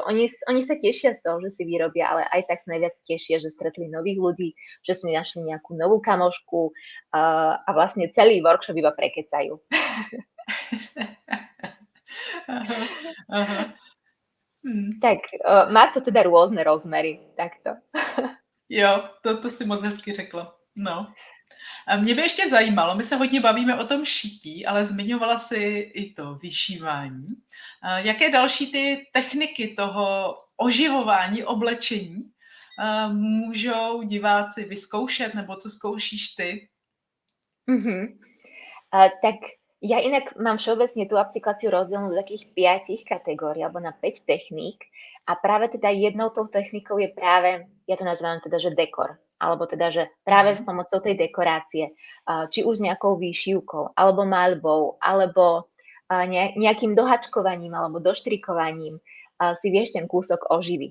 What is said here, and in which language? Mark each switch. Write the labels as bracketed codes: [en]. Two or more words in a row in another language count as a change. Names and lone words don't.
[sk] Oni sa tešia z toho, že si vyrobia, ale aj tak sa najviac tešia, že stretli nových ľudí, že si našli nejakú novú kamošku a vlastne celý workshop iba prekecajú. Aha, aha. Tak má to teda rôzne rozmery, takto. [cs] Jo, to si moc hezky řekla. No. A mě by ještě zajímalo, my se hodně bavíme o tom šití, ale zmiňovala si i to vyšívání. Jaké další ty techniky toho oživování, oblečení můžou diváci vyzkoušet, nebo co zkoušíš ty? [sk] Tak ja inak mám všeobecne tú upcykláciu rozdelenú do takých 5 kategórií alebo na 5 techník a práve teda jednou tou technikou je práve, ja to nazývam teda, že dekor, alebo teda, že práve s pomocou tej dekorácie, či už s nejakou výšivkou, alebo maľbou, alebo nejakým dohačkovaním alebo doštrikovaním si vieš ten kúsok oživiť.